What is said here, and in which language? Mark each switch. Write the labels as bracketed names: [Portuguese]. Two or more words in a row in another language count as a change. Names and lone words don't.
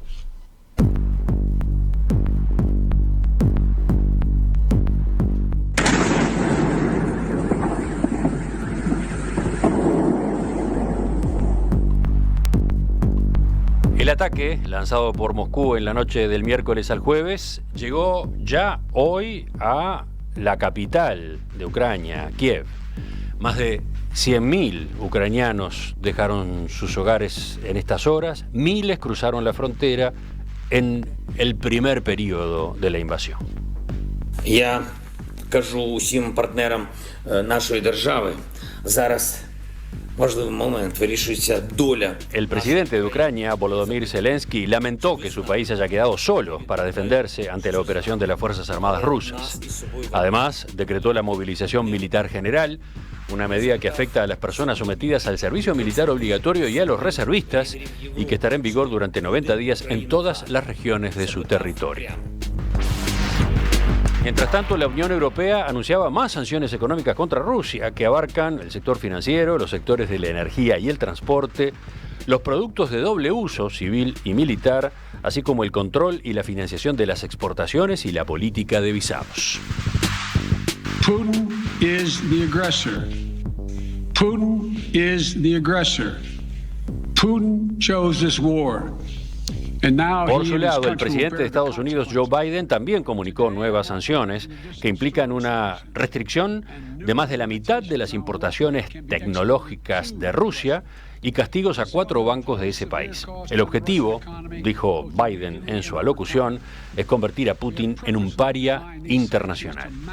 [Spanish] El ataque, lanzado por Moscú en la noche del miércoles al jueves, llegó ya hoy a la capital de Ucrania, Kiev. Más de 100.000 ucranianos dejaron sus hogares en estas horas, miles cruzaron la frontera en el primer periodo de la invasión. [Ukrainian] Я кажу усім партнерам нашої держави, зараз важливий момент, вирішується доля. [Spanish] El presidente de Ucrania, Volodymyr Zelensky, lamentó que su país haya quedado solo para defenderse ante la operación de las Fuerzas Armadas rusas. Además, decretó la movilización militar general, una medida que afecta a las personas sometidas al servicio militar obligatorio y a los reservistas, y que estará en vigor durante 90 días en todas las regiones de su territorio. Mientras tanto, la Unión Europea anunciaba más sanciones económicas contra Rusia, que abarcan el sector financiero, los sectores de la energía y el transporte, los productos de doble uso, civil y militar, así como el control y la financiación de las exportaciones y la política de visados. [English] Putin is the aggressor. Putin is the aggressor. Putin chose this war. [Spanish] Por su lado, el presidente de Estados Unidos, Joe Biden, también comunicó nuevas sanciones que implican una restricción de más de la mitad de las importaciones tecnológicas de Rusia y castigos a 4 bancos de ese país. El objetivo, dijo Biden en su alocución, es convertir a Putin en un paria internacional.